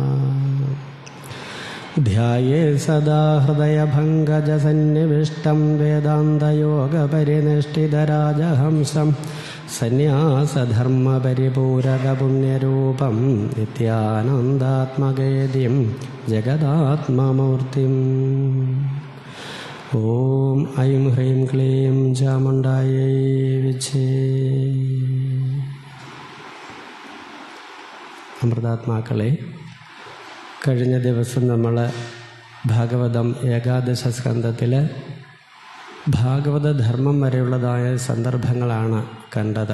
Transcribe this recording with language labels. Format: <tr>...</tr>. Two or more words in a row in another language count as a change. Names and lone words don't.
<sa>ध्याये सदा हृदयभङ्गजसन्निविष्टं वेदान्तयोगपरिनिष्ठितराजहंसं सन्न्यासधर्मपरिपूरकपुण्यरूपं नित्यानन्दात्मकेदिं जगदात्ममूर्तिम्। ओम ऐं ह्रीं क्लीं चामुण्डायै विच्छे।</sa> <ml>അമൃതാത്മാക്കളെ, കഴിഞ്ഞ ദിവസം നമ്മൾ ഭാഗവതം ഏകാദശ സ്കന്ധത്തിൽ ഭാഗവത ധർമ്മം വരെയുള്ളതായ സന്ദർഭങ്ങളാണ് കണ്ടത്.</ml>